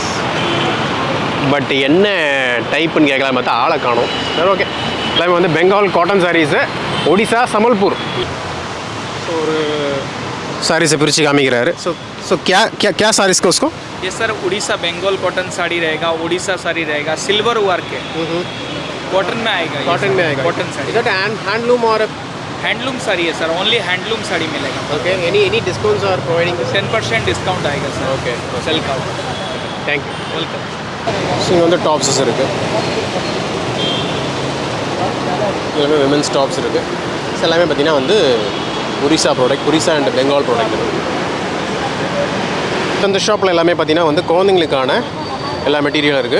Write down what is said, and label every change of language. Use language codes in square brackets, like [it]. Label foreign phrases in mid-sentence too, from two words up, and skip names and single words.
[ta] பட் என்ன டைப்புன்னு கேட்கலாம் பார்த்தா ஆளை காணும். சரி, ஓகே. எல்லாமே வந்து [en] Bengal cotton sarees, [ta] ஒடிசா, சமல்பூர். ஸோ ஒரு சாரீஸை பிரித்து காமிக்கிறாரு. [hi] ஸோ क्या सारीज़ का उसको? ये सर उड़ीसा बंगाल कॉटन साड़ी रहेगा, उड़ीसा साड़ी रहेगा, [en] silver work [hi] है, कॉटन में आएगा। कॉटन में आएगा कॉटन साड़ी। [en] is it handloom और [hi] हैंडलूम साड़ी है सर, [en] only handloom [hi] साड़ी मिलेगा। [en] OK, any discounts are providing? [hi] 10% डिस्काउंट आएगा सर। [en] ओके, [hi] सेल का। [en] thank you. वेलकम। [ta] ஸோ இங்கே வந்து டாப்ஸஸ் இருக்குது. எல்லாமே [en] women's tops [ta] இருக்குது. ஸோ எல்லாமே பார்த்திங்கன்னா வந்து ஒரிசா ப்ராடக்ட், [en] Orissa and Bengal product. [ta] இந்த ஷாப்பில் எல்லாமே பார்த்திங்கன்னா வந்து குழந்தைங்களுக்கான எல்லா மெட்டீரியலும் இருக்குது.